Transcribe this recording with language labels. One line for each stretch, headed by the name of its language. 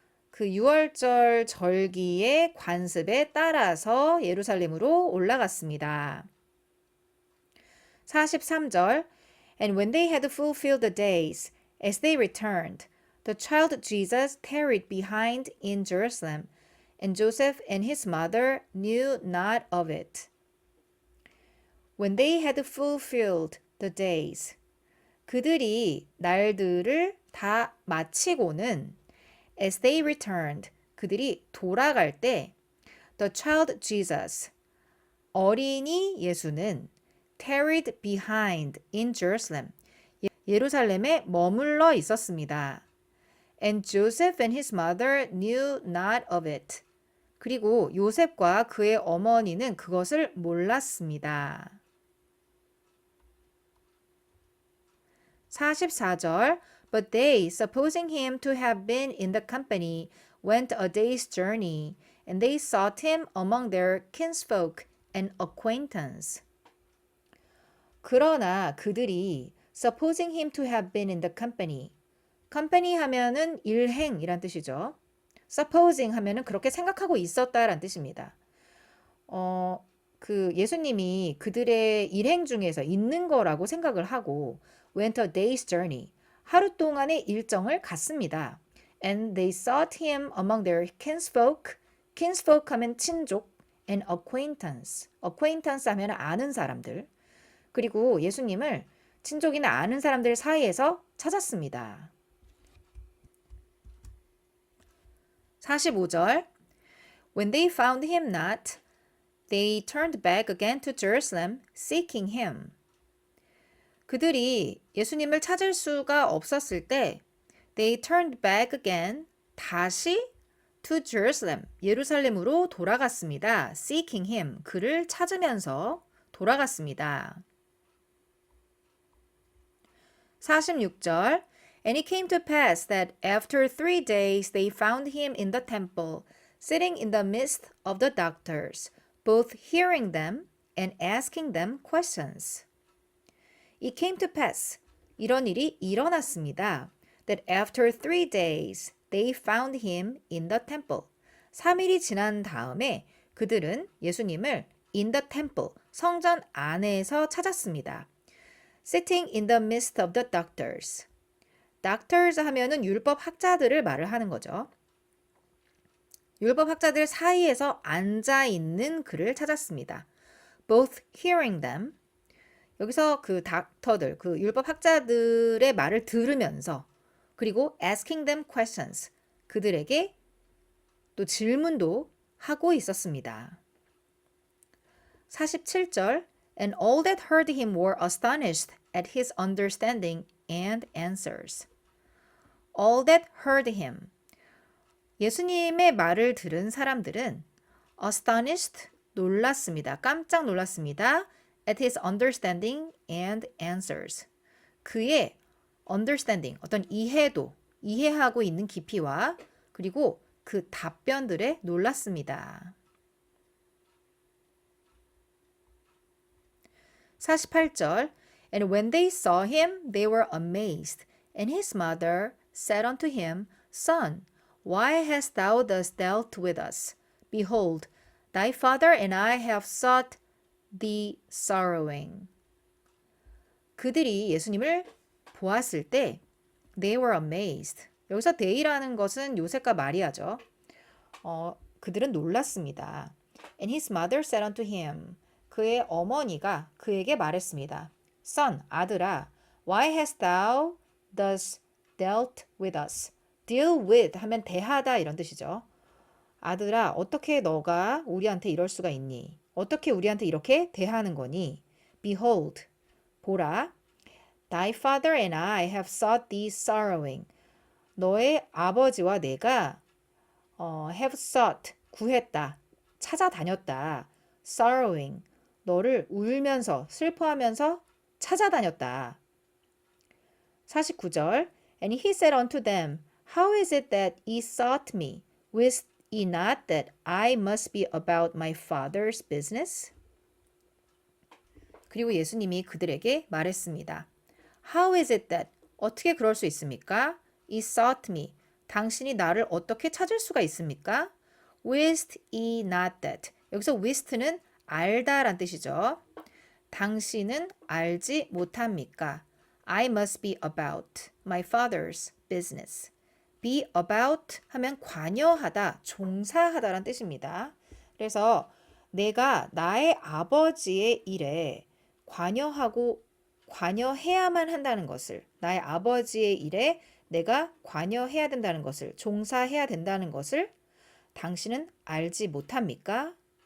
Korean: 그 6월절 절기의 관습에 따라서 예루살렘으로 올라갔습니다.
English: 43절 And when they had fulfilled the days, as they returned, the child Jesus tarried behind in Jerusalem, and Joseph and his mother knew not of it. When they had fulfilled the days,
Korean: 그들이 날들을 다 마치고는
English: as they returned,
Korean: 그들이 돌아갈 때
English: the child Jesus,
Korean: 어린이 예수는
English: tarried behind in Jerusalem,
Korean: 예루살렘에 머물러 있었습니다.
English: And Joseph and his mother knew not of it.
Korean: 그리고 요셉과 그의 어머니는 그것을 몰랐습니다.
English: 44절 But they, supposing him to have been in the company, went a day's journey, and they sought him among their kinsfolk and acquaintance.
Korean: 그러나 그들이
English: supposing him to have been in the company.
Korean: company 하면은 일행이란 뜻이죠. supposing 하면은 그렇게 생각하고 있었다란 뜻입니다. 그 예수님이 그들의 일행 중에서 있는 거라고 생각을 하고
English: went a day's journey.
Korean: 하루 동안의 일정을 갔습니다.
English: And they sought him among their kinsfolk. kinsfolk
Korean: 하면 친족
English: and acquaintance.
Korean: acquaintance 하면 아는 사람들. 그리고 예수님을 친족이나 아는 사람들 사이에서 찾았습니다.
English: 45절 When they found him not, they turned back again to Jerusalem, seeking him.
Korean: 그들이 예수님을 찾을 수가 없었을 때
English: they turned back again,
Korean: 다시
English: to Jerusalem,
Korean: 예루살렘으로 돌아갔습니다.
English: seeking him,
Korean: 그를 찾으면서 돌아갔습니다.
English: 46절 And it came to pass that after 3 days they found him in the temple, sitting in the midst of the doctors, both hearing them and asking them questions. It came to pass,
Korean: 이런 일이 일어났습니다.
English: That after 3 days they found him in the temple.
Korean: 3일이 지난 다음에 그들은 예수님을
English: in the temple,
Korean: 성전 안에서 찾았습니다.
English: Sitting in the midst of the doctors.
Korean: doctors 하면은 율법 학자들을 말을 하는 거죠. 율법 학자들 사이에서 앉아 있는 그를 찾았습니다.
English: Both hearing them.
Korean: 여기서 그 닥터들, 그 율법 학자들의 말을 들으면서 그리고
English: asking them questions.
Korean: 그들에게 또 질문도 하고 있었습니다.
English: 47절 And all that heard him were astonished at his understanding and answers. All that heard him.
Korean: 예수님의 말을 들은 사람들은 astonished, 놀랐습니다. 깜짝 놀랐습니다.
English: at his understanding and answers.
Korean: 그의 understanding, 어떤 이해도, 이해하고 있는 깊이와 그리고 그 답변들에 놀랐습니다.
English: 48절 And when they saw him, they were amazed. And his mother said unto him, Son, why hast thou thus dealt with us? Behold, thy father and I have sought thee sorrowing.
Korean: 그들이 예수님을 보았을 때
English: they were amazed.
Korean: 여기서 they라는 것은 요셉과 마리아죠. 그들은 놀랐습니다.
English: And his mother said unto him.
Korean: 그의 어머니가 그에게 말했습니다.
English: Son,
Korean: 아들아,
English: why hast thou thus dealt with us?
Korean: deal with 하면 대하다 이런 뜻이죠. 아들아, 어떻게 너가 우리한테 이럴 수가 있니? 어떻게 우리한테 이렇게 대하는 거니?
English: Behold,
Korean: 보라,
English: thy father and I have sought thee sorrowing.
Korean: 너의 아버지와 내가
English: have sought,
Korean: 구했다, 찾아다녔다. sorrowing, 너를 울면서, 슬퍼하면서 찾아다녔다.
English: 49절 And he said unto them, How is it that ye sought me? Wist ye not that I must be about my father's business?
Korean: 그리고 예수님이 그들에게 말했습니다.
English: How is it that,
Korean: 어떻게 그럴 수 있습니까?
English: Ye sought me,
Korean: 당신이 나를 어떻게 찾을 수가 있습니까?
English: Wist ye not that,
Korean: 여기서 wist는 알다란 뜻이죠. 당신은 알지 못합니까?
English: I must be about my father's business.
Korean: be about 하면 관여하다, 종사하다란 뜻입니다. 그래서 내가 나의 아버지의 일에 관여해야만 한다는 것을, 나의 아버지의 일에 내가 관여해야 된다는 것을, 종사해야 된다는 것을 당신은 알지 못합니까?